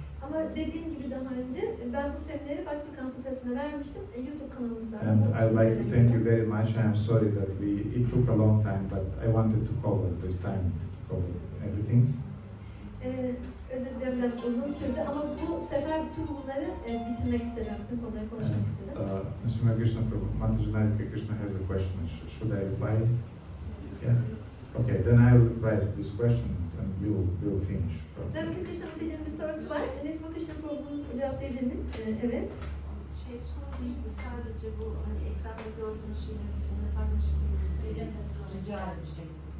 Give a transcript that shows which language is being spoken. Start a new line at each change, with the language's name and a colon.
Turkish: Ama dediğim gibi daha önce ben bu semineri Bhakti Kampüsü'ne vermiştim. YouTube kanalımızda.
English: And I'd like to thank you very much. I am sorry that it took a long time, but I wanted to cover this time, to cover everything.
Turkish: Özür dilerim, biraz uzun sürdü ama bu sefer bütün bunları bitirmek istedim, bütün konuları konuşmak istedim.
English: Mr. Krishna Prabhu, Mataji Krishna has a question. Should I reply? Yeah. Okay, then I will write this question and we'll finish.
Turkish: Ramki Krishna Mataji'nin bir sorusu var. Nesma Krishna Prabhu'nun cevaplayabilir miyim? Evet. Soru değil de sadece bu hani ekranda gördüğünüz şeyleri bizimle paylaşabilir rica edecektim.